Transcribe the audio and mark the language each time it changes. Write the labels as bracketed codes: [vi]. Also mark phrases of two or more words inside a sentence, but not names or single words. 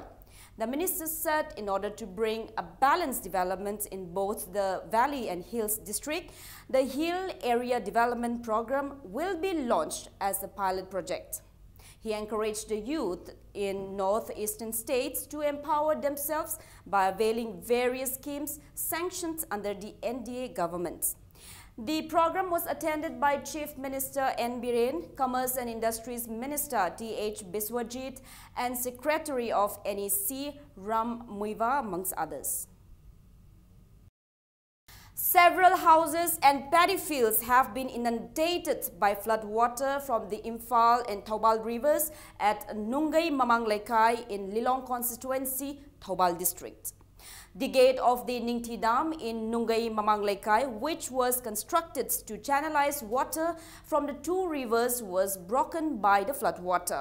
[en] The minister said in order to bring a balanced development in both the Valley and Hills district, the Hill Area Development Program will be launched as a pilot project. He encouraged the youth in northeastern states to empower themselves by availing various schemes sanctioned under the NDA government. The program was attended by Chief Minister N. Biren, Commerce and Industries Minister T.H. Biswajit, and Secretary of NEC Ram Muiva, amongst others. Several houses and paddy fields have been inundated by flood water from the Imphal and Thoubal rivers at Nungai Mamang Lekai in Lilong constituency, Thoubal district. The gate of the Ningthi Dam in Nungai Mamang Lekai, which was constructed to channelize water from the two rivers, was broken by the flood water.